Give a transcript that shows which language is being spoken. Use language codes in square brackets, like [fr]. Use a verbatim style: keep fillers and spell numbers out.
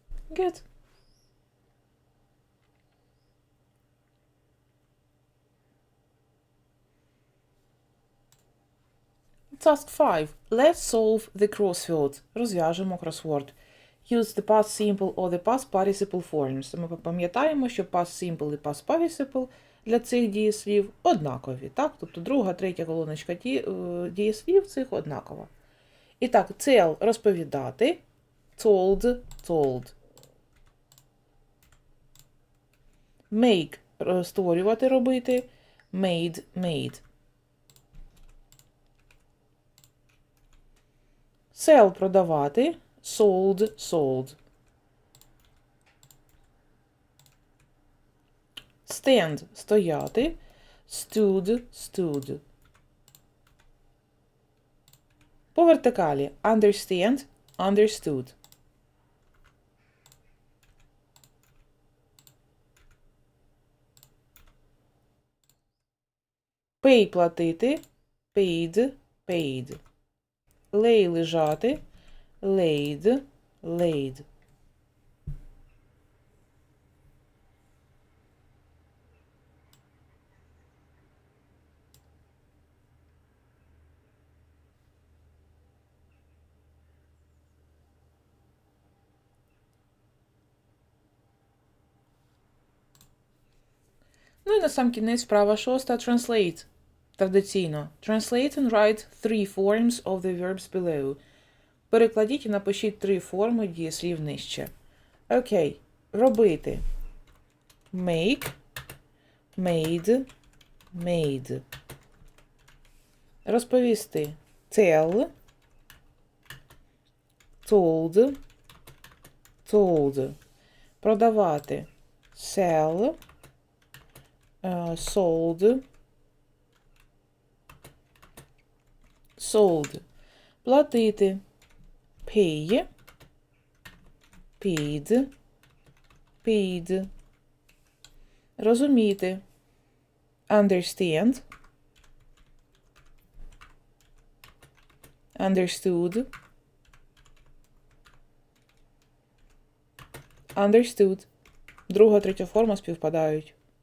[en] Good. Task five. Let's solve the crossword. [uk] Розв'яжемо кросворд. [en] Use the past simple or the past participle forms. [uk] Ми пам'ятаємо, що past simple і past participle для цих дієслів однакові. Так? Тобто друга, третя колоночка дієслів цих однакова. І так, tell – розповідати. [en] Told, told. [uk] Make – створювати, робити. [en] Made, made. [uk] Sell – продавати. [en] Sold, sold. [uk] Stand – стояти. [en] Stood, stood. вертикалі understand, understood. Pay – платити, paid, paid. Lay – лежати, laid, laid. [uk] Ну і на сам кінець справа шоста – translate. Традиційно. [en] Translate and write three forms of the verbs below. [uk] Перекладіть і напишіть три форми дієслів нижче. Окей. Робити. [en] Make, made, made. [uk] Розповісти. [en] Tell, told, told. Продавати. Sell, е, sold, sold. Платити. Pay, paid, paid. Розуміти. Understand, understood, understood. [uk] Друга, третя форма співпадають.